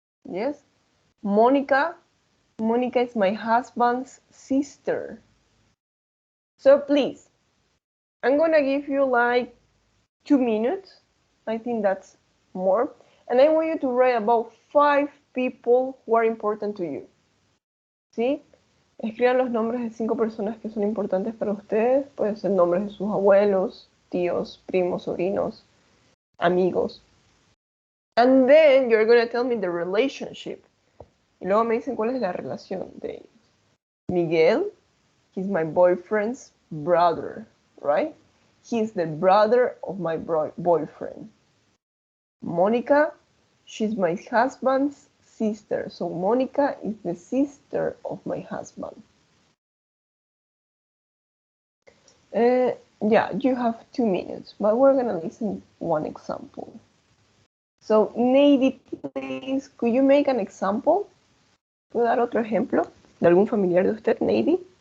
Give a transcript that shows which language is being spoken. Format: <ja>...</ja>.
<en>Yes, Monica. Monica is my husband's sister. So please, I'm gonna give you like 2 minutes. I think that's more. And I want you to write about 5 people who are important to you.</en> <es>¿Sí? Escriban los nombres de 5 personas que son importantes para ustedes. Pueden ser nombres de sus abuelos, tíos, primos, sobrinos, amigos.</es> <en>And then you're going to tell me the relationship.</en> <es>Y luego me dicen cuál es la relación de ellos.</es> <en>Miguel, he's my boyfriend's brother, right? He's the brother of my boyfriend. Monica, she's my husband's sister. So Monica is the sister of my husband. Yeah, you have 2 minutes, but we're going to listen one example. So, Nady, please, could you make an example?</en> <es>¿Puedo dar otro ejemplo de algún familiar de usted, Nady?</es>